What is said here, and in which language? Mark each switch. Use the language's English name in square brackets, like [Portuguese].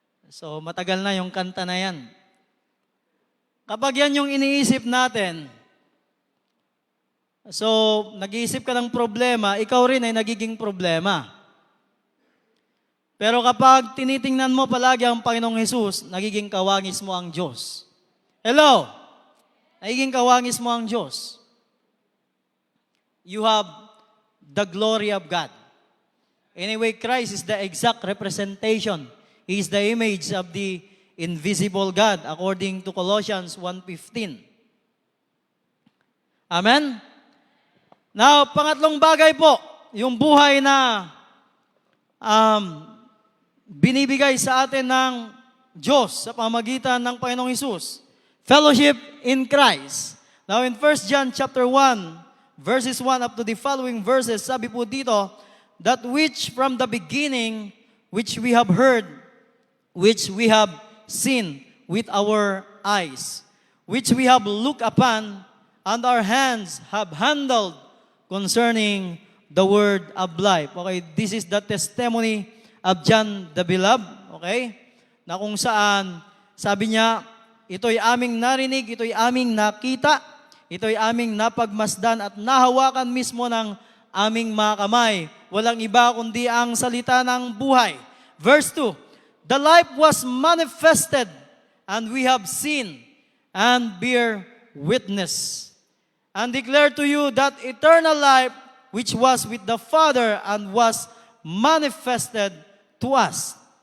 [Filipino] So, matagal na yung kanta na yan. Kapag yan yung iniisip natin, so, nag-iisip ka ng problema, ikaw rin ay nagiging problema. Pero kapag tinitingnan mo palagi ang Panginoong Hesus, nagiging kawangis mo ang Diyos. Hello? Nagiging kawangis mo ang Diyos. [English] You have the glory of God. Anyway, Christ is the exact representation. He is the image of the invisible God according to Colossians 1:15. Amen? [Filipino] Now, pangatlong bagay po, yung buhay na binibigay sa atin ng Diyos sa pamagitan ng Panginoong Hesus. [English] Fellowship in Christ. Now, in 1 John chapter 1, verses 1 up to the following verses, [Filipino] sabi po dito, [English] that which from the beginning, which we have heard, which we have seen with our eyes, which we have looked upon, and our hands have handled concerning the word of life. Okay, this is the testimony of John the Beloved. [Filipino] Okay, na kung saan, sabi niya, ito'y aming narinig, ito'y aming nakita, ito'y aming napagmasdan at nahawakan mismo ng aming mga kamay. Walang iba kundi ang salita ng buhay. [English] Verse 2, the life was manifested, and we have seen and bear witness, and declare to you that eternal life which was with the Father and was manifested to us.